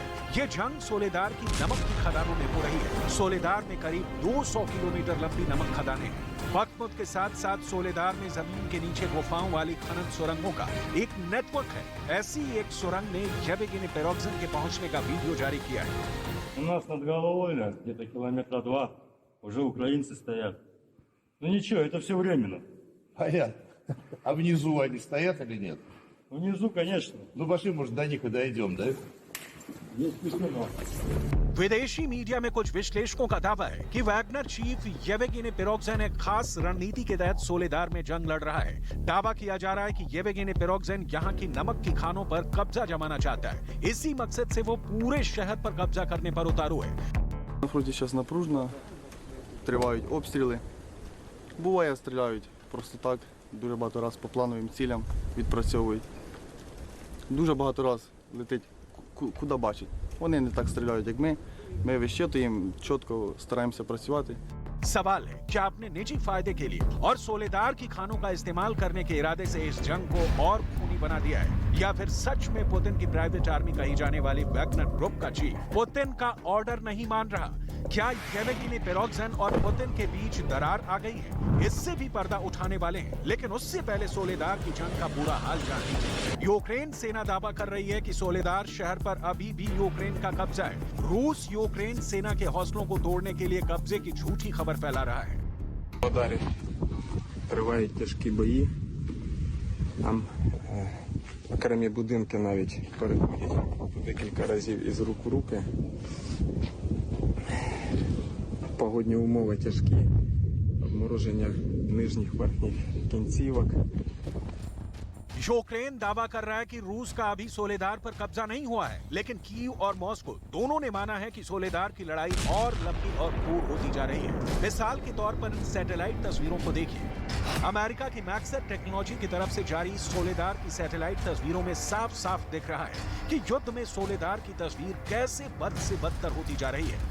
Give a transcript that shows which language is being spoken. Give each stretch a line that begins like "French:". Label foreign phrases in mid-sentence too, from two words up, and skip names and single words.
Hindi: ये जंग सोलेदार की नमक की खदानों में हो रही है। सोलेदार में करीब 200 किलोमीटर लंबी नमक खदानें हैं। बख्मुत के साथ साथ सोलेदार में जमीन के नीचे गुफाओं वाली खनन सुरंगों का एक नेटवर्क है। ऐसी एक सुरंग ने येवगेनी प्रिगोजिन के पहुंचने का वीडियो जारी किया है।
Russian: У нас над головой, где-то километра 2, уже украинцы стоят. Ну ничего, это все временно. Понятно. А внизу они стоят или нет? Внизу, конечно. Ну пошли, может, до них и дойдем, да? Есть письмо.
Hindi: विदेशी मीडिया में कुछ विश्लेषकों का दावा है कि वैगनर चीफ येवेगिनी पिरोग्जिन एक खास रणनीति के तहत सोलेदार में जंग लड़ रहा है। दावा किया जा रहा है कि येवेगिनी पिरोग्जिन यहाँ की नमक की खानों पर कब्जा जमाना चाहता है। इसी मकसद से वो पूरे शहर पर कब्जा करने पर उतारू है।
Ukrainian: На фронті зараз напружено, тривають обстріли. Буває, стріляють просто так, дуже багато раз по плановим цілям відпрацьовують. Дуже багато раз летить куди бачать. Вони не так стріляють, як ми. Ми вищитуємо, чітко стараємося працювати.
Hindi: सवाल है कि आपने निजी फायदे के लिए और सोलेदार की खानों का इस्तेमाल करने के इरादे से इस जंग को और खूनी बना दिया है, या फिर सच में पुतिन की
English: private army
Hindi: कही जाने वाली वैगनर ग्रुप का चीफ पुतिन का ऑर्डर नहीं मान रहा। क्या येवेगिनी पिरोग्जिन और पुतिन के बीच दरार आ गई है? इससे भी पर्दा उठाने वाले हैं, लेकिन उससे पहले सोलेदार की जंग का बुरा हाल जान लीजिए। यूक्रेन सेना दावा कर रही है कि सोलेदार शहर पर अभी भी यूक्रेन का कब्जा है। रूस यूक्रेन सेना के हौसलों को तोड़ने के लिए कब्जे की झूठी खबर फैला रहा है।
Ukrainian: Ударі тривають тяжкі бої. Там окремі будинки навіть переходять по декілька разів із рук в руки. Погодні умови тяжкі. Обмороження нижніх верхніх кінцівок.
Hindi: यूक्रेन दावा कर रहा है कि रूस का अभी सोलेदार पर कब्जा नहीं हुआ है, लेकिन कीव और मॉस्को दोनों ने माना है कि सोलेदार की लड़ाई और लंबी और क्रूर होती जा रही है। मिसाल के तौर पर इन सैटेलाइट तस्वीरों को देखिए। अमेरिका की मैक्सर टेक्नोलॉजी की तरफ से जारी सोलेदार की सैटेलाइट तस्वीरों में साफ साफ दिख रहा है कि युद्ध में सोलेदार की तस्वीर कैसे बद से बदतर होती जा रही है।